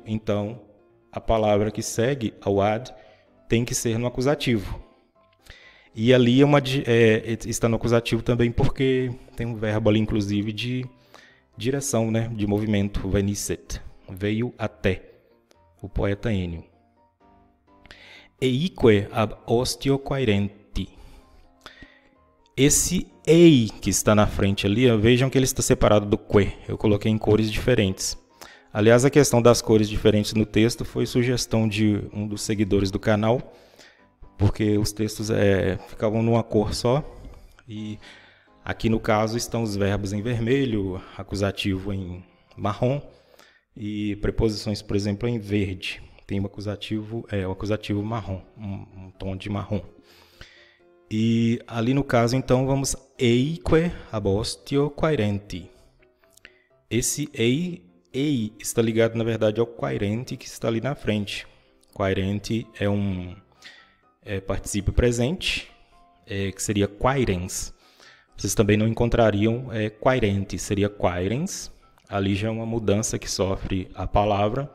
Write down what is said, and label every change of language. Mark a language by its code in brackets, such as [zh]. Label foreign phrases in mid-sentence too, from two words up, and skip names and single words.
[pt] Então, a palavra que segue ao ad tem que ser no acusativo. E ali está no acusativo também porque tem um verbo ali, inclusive, de direção, né? De movimento, venisset. Veio até o poeta Ennio. [la] Eique ab ostio quaerenti. [pt] Esse ei que está na frente ali, vejam que ele está separado do que. Eu coloquei em cores diferentes. Aliás, a questão das cores diferentes no texto foi sugestão de um dos seguidores do canal, porque os textos ficavam numa cor só. E aqui no caso estão os verbos em vermelho, acusativo em marrom e preposições, por exemplo, em verde. Tem o acusativo marrom, um tom de marrom. E ali no caso, então, vamos [la] eique abostio quaerenti. [pt] Esse ei está ligado, na verdade, ao quaerenti que está ali na frente. Quaerenti é um particípio presente, que seria quaerens. Vocês também não encontrariam quaerenti, seria quaerens. Ali já é uma mudança que sofre a palavra.